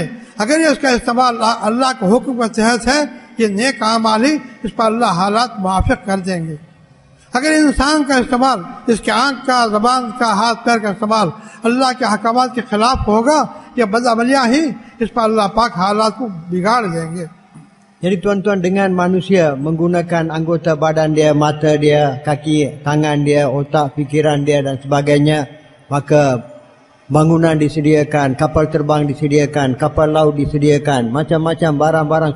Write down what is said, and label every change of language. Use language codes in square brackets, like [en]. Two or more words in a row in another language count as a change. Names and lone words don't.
[hi] अगर ये इसका इस्तेमाल अल्लाह के हुक्म के तहत है, ये नेक आमाल ही इस पर अल्लाह हालात मुआफ़ कर देंगे। अगर इंसान का इस्तेमाल, इसके आँख का, ज़बान का, हाथ पैर का इस्तेमाल अल्लाह के अहकामात के खिलाफ होगा, या बदअमलियाँ ही इस पर अल्लाह पाक हालात को बिगाड़ देंगे। [ms] Jadi tuan-tuan, dengan manusia menggunakan anggota badan dia, mata dia, kaki, tangan dia, otak, fikiran dia dan sebagainya, maka bangunan disediakan, kapal terbang disediakan, kapal laut disediakan, macam-macam barang-barang.